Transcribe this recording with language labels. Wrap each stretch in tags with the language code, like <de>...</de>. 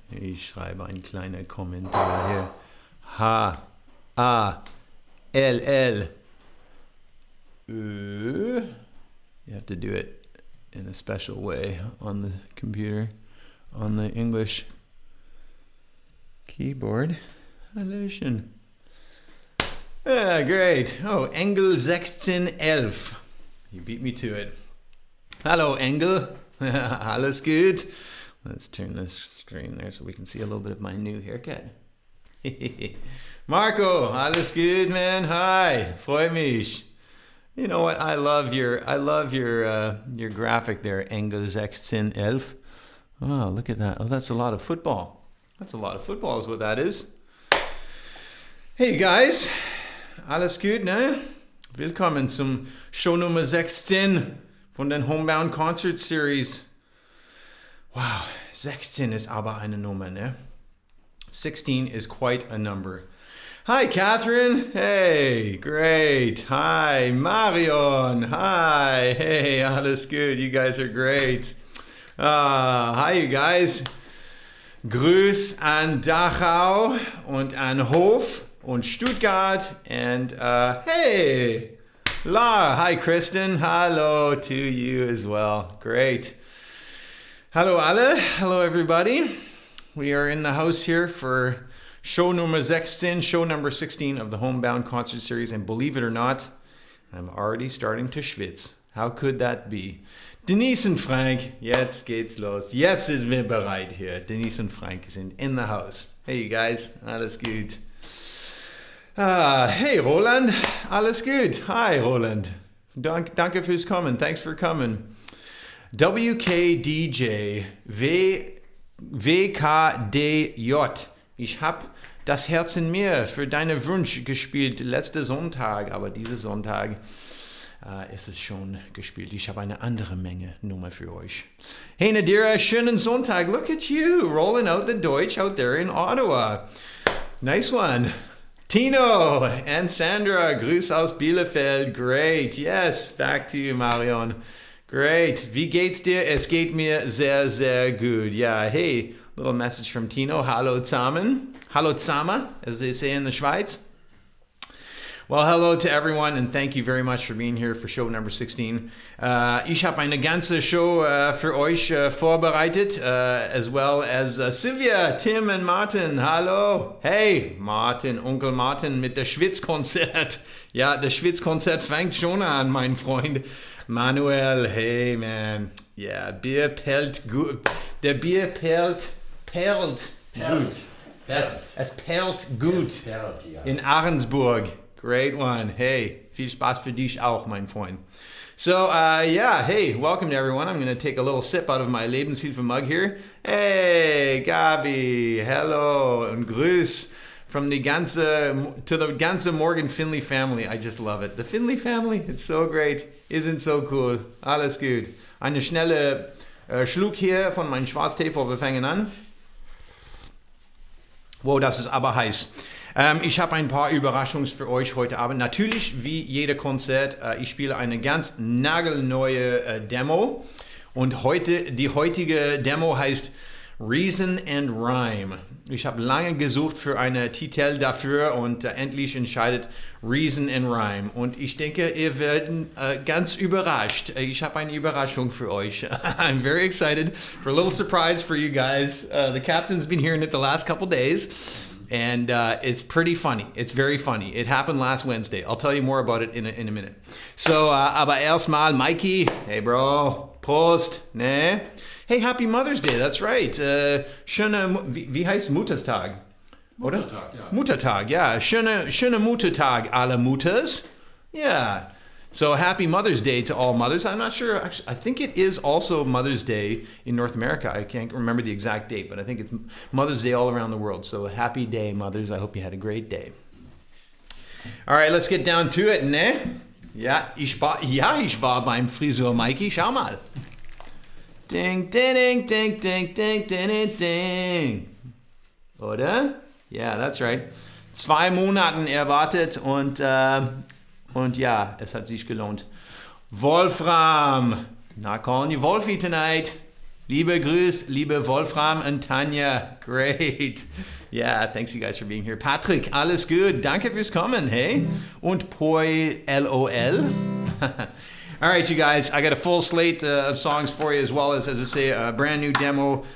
<de>Ich schreibe einen kleinen Kommentar hier. H-A-L-L.</de> <en>You have to do it in a special way on the computer, on the English keyboard.</en> <de>Hallöchen.</de> <en>Yeah, great. Oh, Engel 1611. You beat me to it. Hello, Engel.</en> <de>Alles gut?</de> <en>Let's turn this screen there so we can see a little bit of my new haircut.</en> <de>Marco, alles gut, man? Hi, freut mich.</de> <en>You know what? I love your graphic there, Engel 1611. Oh, look at that. Oh, that's a lot of football. That's a lot of football is what that is. Hey guys,</en> <de>alles gut, ne? Willkommen zum Show Nummer 16 von den Homebound Concert Series. Wow, 16 ist aber eine Nummer, ne?</de> <en>16 is quite a number. Hi, Catherine. Hey, great. Hi, Marion. Hi. Hey,</en> <de>alles gut.</de> <en>You guys are great. Hi, you guys.</en> <de>Grüß an Dachau und an Hof und Stuttgart.</de> <en>And hey, La. Hi, Kristen. Hello to you as well. Great. Hello, alle. Hello, everybody. We are in the house here for show number 16, show number 16 of the Homebound Concert Series. And believe it or not, I'm already starting to schwitz. How could that be?</en> <de>Denise und Frank, jetzt geht's los. Jetzt sind wir bereit hier.</de> <en>Denise</en> <de>und Frank sind</de> <en>in the house. Hey, you guys,</en> <de>alles gut.</de> <en>Hey, Roland, alles gut. Hi, Roland.</en> <de>Danke fürs Kommen.</de> <en>Thanks for coming.</en> <de>WKDJ, WKDJ. Ich hab das Herz in mir für deinen Wunsch gespielt letzten Sonntag, aber diesen Sonntag ist es schon gespielt. Ich habe eine andere Menge Nummer für euch. Hey Nadira, schönen Sonntag.</de> <en>Look at you, rolling out the Deutsch out there in Ottawa. Nice one.</en> <de>Tino and Sandra, Grüß aus Bielefeld.</de> <en>Great. Yes, back to you, Marion. Great.</en> <de>Wie geht's dir? Es geht mir sehr, sehr gut.</de> <en>Yeah, hey, little message from Tino.</en> <de>Hallo zusammen. Hallo zusammen,</de> <en>as they say in the Schweiz. Well, hello to everyone, and thank you very much for being here for show number 16.</en> <de>Ich habe eine ganze Show für euch vorbereitet,</de> <en>as well as</en> <de>Sylvia, Tim und Martin. Hallo. Hey, Martin, Onkel Martin mit der Schwitzkonzert. Ja, der Schwitzkonzert fängt schon an, mein Freund. Manuel,</de> <en>hey man, yeah,</en> <de>Bier perlt gut. Der Bier perlt gut. Es perlt gut in Ahrensburg.</de> <en>Great one.</en> <de>Hey, viel Spaß für dich auch, mein Freund.</de> <en>So, yeah, hey, welcome to everyone. I'm going to take a little sip out of my Lebenshilfe mug here. Hey, Gabi, hello,</en> <de>und Grüß</de> <en>from the ganze Morgan Finley family. I just love it. The Finley family, it's so great. Isn't so cool.</en> <de>Alles gut. Eine schnelle Schluck hier von meinem Schwarztee, bevor wir fangen an. Wow, das ist aber heiß. Ich habe ein paar Überraschungen für euch heute Abend. Natürlich, wie jeder Konzert, ich spiele eine ganz nagelneue Demo. Und die heutige Demo heißt Reason and Rhyme. Ich habe lange gesucht für einen Titel dafür und endlich entscheidet Reason and Rhyme. Und ich denke, ihr werdet ganz überrascht. Ich habe eine Überraschung für euch.</de> <en>I'm very excited for a little surprise for you guys. The captain's been hearing it the last couple days. And it's pretty funny. It's very funny. It happened last Wednesday. I'll tell you more about it in a minute. So,</en> <de>aber erstmal,</de> <en>Mikey. Hey, bro. Prost. Ne? Hey, happy Mother's Day. That's right.</en> <de>Schöne, wie heißt Muttertag? Oder? Muttertag, ja. Muttertag, ja. Schöne Muttertag alle Mutters.</de> <en>Yeah. So happy Mother's Day to all mothers. I'm not sure. Actually, I think it is also Mother's Day in North America. I can't remember the exact date, but I think it's Mother's Day all around the world. So happy day, mothers. I hope you had a great day. All right, let's get down to it, ne?</en> <de>Ja, ich war beim Friseur Mikey. Schau mal. Ding, ding, ding, ding, ding, ding, ding, ding. Oder?</de> <en>Yeah, that's right.</en> <de>2 Monaten erwartet und ja, es hat sich gelohnt. Wolfram.</de> <en>Not calling you Wolfie tonight.</en> <de>Liebe Grüß, liebe</de> <en>Wolfram and Tanja. Great. Yeah, thanks you guys for being here. Patrick, alles gut.</en> <de>Danke fürs Kommen,</de> <en>hey? Und Poi LOL. All right, you guys, I got a full slate of songs for you, as well as I say, a brand new demo.</en>